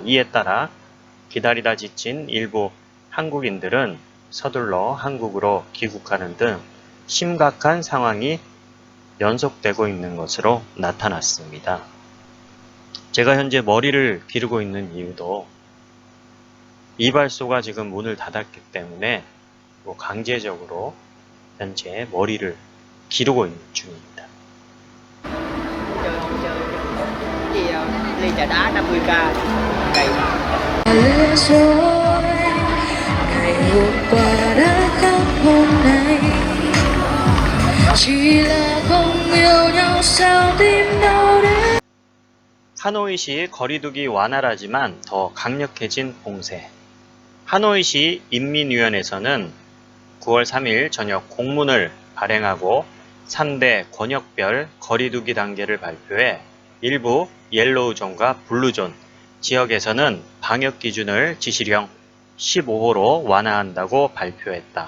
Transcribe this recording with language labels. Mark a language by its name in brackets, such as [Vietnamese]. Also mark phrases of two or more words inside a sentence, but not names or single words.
[Korean] 이에 따라 기다리다 지친 일부 한국인들은 서둘러 한국으로 귀국하는 등 심각한 상황이 연속되고 있는 것으로 나타났습니다. 제가 현재 머리를 기르고 있는 이유도 이발소가 지금 문을 닫았기 때문에 강제적으로 현재 머리를 기르고 있는 중입니다. [Vietnamese] ly trà đá 50k cây. Ngày hôm qua đã khác hôm nay, chỉ là không yêu nhau sao tim đau đến. [Korean] 하노이시 거리두기 완화라지만 더 강력해진 봉쇄. 하노이시 인민위원회에서는 9월 3일 저녁 공문을 발행하고 3대 권역별 거리두기 단계를 발표해 일부 옐로우존과 블루존 지역에서는 방역 기준을 지시령 15호로 완화한다고 발표했다.